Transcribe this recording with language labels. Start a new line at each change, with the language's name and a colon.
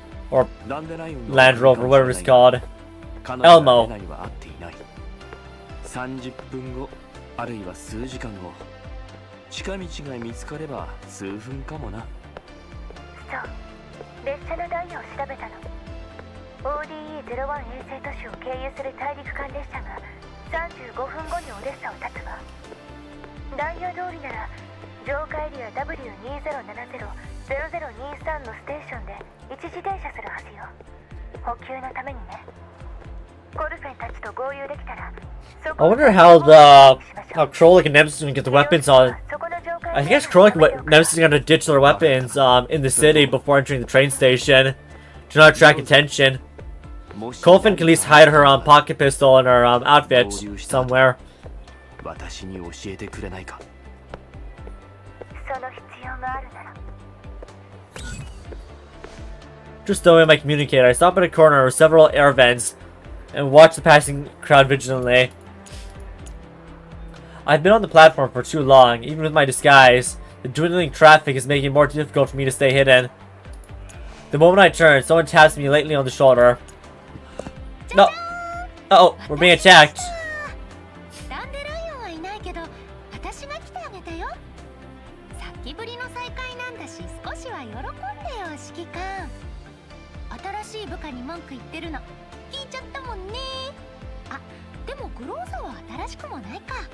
English: Or Land Rover, whatever it's called. Elmo.
Japanese: 30分後、あるいは数時間後、近道が見つかれば数分かもな。そう、列車のダイヤを調べたの。ODE01 衛星都市を経由する大陸間列車が35分後にオデッサを立つわ。ダイヤ通りなら浄化エリア W2070-0023 のステーションで一時停車するはずよ。補給のためにね。コルフェンたちと合流できたら、
English: I wonder how Krolik and Nemesis can get the weapons on. I guess Krolik and Nemesis are gonna ditch their weapons in the city before entering the train station to not attract attention. Colfin can at least hide her pocket pistol in her outfit somewhere.
Japanese: 私に教えてくれないか。その必要があるなら。
English: Just throwing my communicator, I stop at a corner with several air vents and watch the passing crowd vigilantly. I've been on the platform for too long. Even with my disguise, the dwindling traffic is making it more difficult for me to stay hidden. The moment I turn, someone taps me lightly on the shoulder. No! Uh-oh, we're being attacked.
Japanese: ダンデライオンはいないけど、私が来てあげたよ。さっきぶりの再会なんだし、少しは喜んでよ、指揮官。新しい部下に文句言ってるの聞いちゃったもんね。あ、でもグローザは新しくもないか。